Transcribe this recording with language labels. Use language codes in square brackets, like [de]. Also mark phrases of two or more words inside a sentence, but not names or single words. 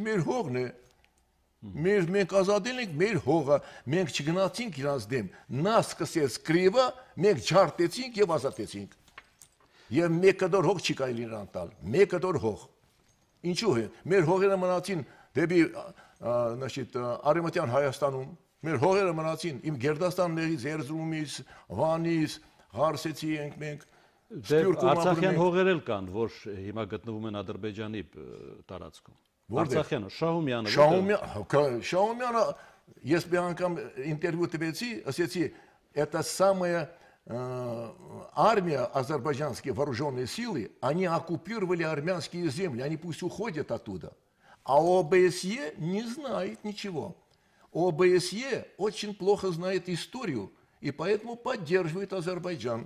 [hy] մեր հողն է։ Մենք ազատել ենք մեր հողը, մենք չգնացինք իրանց դեմ։ Նա սկսեց կրիվը, մենք չարտեցինք եւ ազատեցինք։ Եվ մեկ կդոր հող չի կարելի նրան տալ։ Մեկ կդոր հող։ Ինչու է։ Մեր հողերը մնացին դեպի Արևմտյան Հայաստանում։ Մեր հողերը մնացին իմ Գերդաստաններից, Էրզրումից, Վանից, Ղարսեցի ենք մենք։ Արցախյան հողեր էլ կան, որ հիմա գտնվում են Ադրբեջանի տարածքում։ Արցախյանը, Շահումյանը, ես մի անգամ ինտերվյու տվեցի, ասեցի, [ru] это самая армия, азербайджанские вооруженные силы, они оккупировали армянские земли, они пусть уходят оттуда. А ОБСЕ не знает ничего. ОБСЕ очень плохо знает историю, и поэтому поддерживает Азербайджан.